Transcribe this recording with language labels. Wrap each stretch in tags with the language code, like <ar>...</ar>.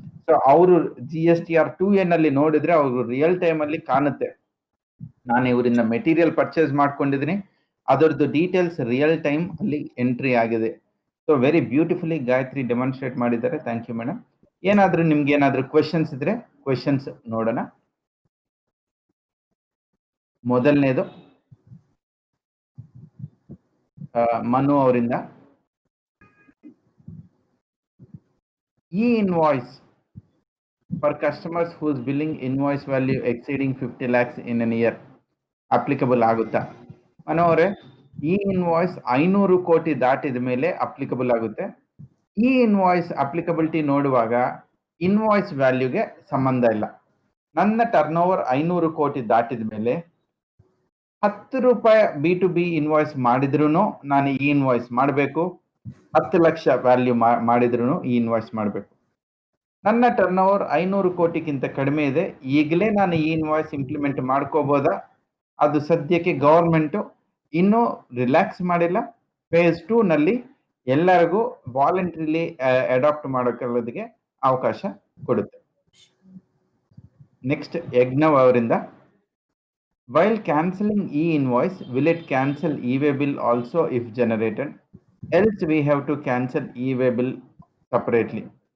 <kn>So ಅವರು GSTR2 ನಲ್ಲಿ ನೋಡಿದ್ರೆ ಅವರು ರಿಯಲ್ ಟೈಮ್ ಅಲ್ಲಿ ಕಾಣುತ್ತೆ, ನಾನು ಇವರಿಂದ ಮೆಟೀರಿಯಲ್ ಪರ್ಚೇಸ್ ಮಾಡ್ಕೊಂಡಿದ್ದೀನಿ, ಅದರದ್ದು ಡೀಟೇಲ್ಸ್ ರಿಯಲ್ ಟೈಮ್ ಅಲ್ಲಿ ಎಂಟ್ರಿ ಆಗಿದೆ. So very beautifully Gayatri demonstrate ಮಾಡಿದ್ದಾರೆ.</kn> <en>Thank you madam.</en> <kn>ಏನಾದ್ರೂ ನಿಮ್ಗೆ ಏನಾದ್ರೂ ಕ್ವೆಶನ್ಸ್ ಇದ್ರೆ ಕ್ವೆಶನ್ಸ್ ನೋಡೋಣ. ಮೊದಲನೇದು ಮನು ಅವರಿಂದ,</kn> <en>e-invoice for customers whose billing invoice value exceeding 50 lakhs in an year applicable</en> <kn>ಆಗುತ್ತಾ? ಮನೋರೆ, e-invoice 500 ಕೋಟಿ ದಾಟಿದ ಮೇಲೆ ಅಪ್ಲಿಕಬಲ್ ಆಗುತ್ತೆ. e-invoice ಅಪ್ಲಿಕಬಿಲಿಟಿ ನೋಡುವಾಗ ಇನ್ವಾಯ್ಸ್ ವ್ಯಾಲ್ಯೂಗೆ ಸಂಬಂಧ ಇಲ್ಲ. ನನ್ನ ಟರ್ನ್ ಓವರ್ 500 ಕೋಟಿ ದಾಟಿದ ಮೇಲೆ 10 ರೂಪಾಯಿ B2B ಇನ್ವಾಯ್ಸ್ ಮಾಡಿದ್ರು ನಾನು ಈ ಇನ್ವಾಯ್ಸ್ ಮಾಡಬೇಕು, 10 ಲಕ್ಷ ವ್ಯಾಲ್ಯೂ ಮಾಡಿದ್ರು ಈ ಇನ್ವಾಯ್ಸ್ ಮಾಡಬೇಕು. ನನ್ನ ಟರ್ನ್ ಓವರ್ 500 ಕೋಟಿಗಿಂತ ಕಡಿಮೆ ಇದೆ, ಈಗಲೇ ನಾನು ಈ ಇನ್ವಾಯ್ಸ್ ಇಂಪ್ಲಿಮೆಂಟ್ ಮಾಡ್ಕೋಬೋದಾ? ಅದು ಸದ್ಯಕ್ಕೆ ಗವರ್ಮೆಂಟು ಇನ್ನೂ ರಿಲ್ಯಾಕ್ಸ್ ಮಾಡಿಲ್ಲ. ಫೇಸ್ 2 ನಲ್ಲಿ ಎಲ್ಲರಿಗೂ ವಾಲಂಟ್ರಿಲಿ ಅಡಾಪ್ಟ್ ಮಾಡೋಕ್ಕೆ ಅವಕಾಶ ಕೊಡುತ್ತೆ. ನೆಕ್ಸ್ಟ್ ಯಜ್ಞವ್ ಅವರಿಂದ,</kn> <en>while cancelling e-invoice, will it cancel e-way bill also if generated? else we have to cancel e-way bill separately.</en>